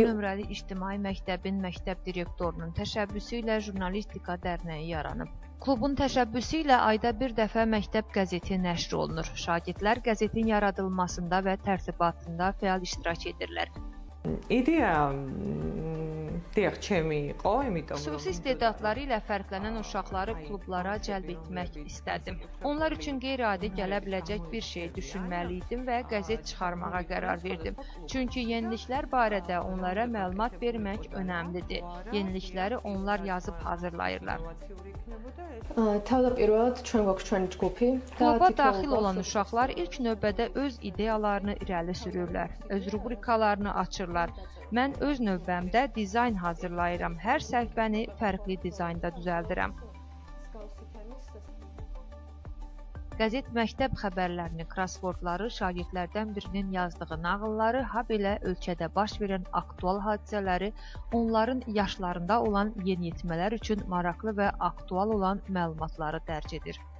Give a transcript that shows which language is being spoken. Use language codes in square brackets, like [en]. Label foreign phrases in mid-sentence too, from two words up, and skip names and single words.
[az] nömrəli ictimai məktəbin məktəb direktorunun təşəbbüsü ilə Jurnalistika Dərnəyi yaranıb. Klubun təşəbbüsü ilə ayda bir dəfə məktəb qəzeti nəşr olunur. Şagirdlər qəzetin yaradılmasında və tərtibatında fəal iştirak edirlər. İdeya Diyək, çemi იყო, იმიტომ Xüsusi istedadları ilə fərqlənən uşaqları klublara cəlb etmək istədim. Onlar üçün qeyri-adi gələ biləcək bir şey düşünməli idim və qəzet çıxarmağa qərar verdim. Çünki yeniliklər barədə onlara məlumat vermək önəmlidir. Yenilikləri onlar yazıb hazırlayırlar. [ka] თავდაპირველად ჩვენ გვაქვს ჩვენი ჯგუფი [az] Kluba daxil olan uşaqlar ilk növbədə öz ideyalarını irəli sürürlər, öz rubrikalarını açırlar. Mən öz növbəmdə dizayn hazırlayıram. Hər səhifəni fərqli dizaynda düzəldirəm. Qəzet məktəb xəbərlərini, krossvordları, şagirdlərdən birinin yazdığı nağılları, habelə ölkədə baş verən aktual hadisələri, onların yaşlarında olan yeniyetmələr üçün maraqlı və aktual olan məlumatları dərc edir.